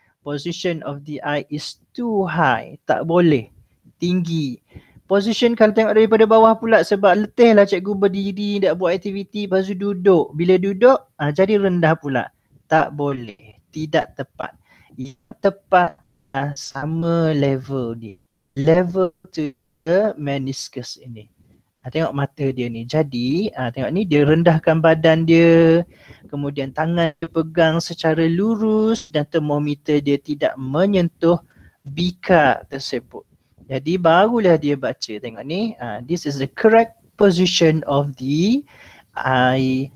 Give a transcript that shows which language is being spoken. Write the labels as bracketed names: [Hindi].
[English] Position of the eye is too high. [Malay] Tak boleh. Tinggi. Position kalau tengok daripada bawah pula sebab letih lah cikgu berdiri, tak buat aktiviti, lepas tu duduk. Bila duduk, jadi rendah pula. Tak boleh. Tidak tepat. Yang tepat sama level dia. [English] Level to the meniscus [Malay] ini. Tengok mata dia ni. Jadi, tengok ni dia rendahkan badan dia. Kemudian tangan dia pegang secara lurus dan termometer dia tidak menyentuh bika tersebut. Jadi barulah dia baca. Tengok ni, [English] this is the correct position of the eye.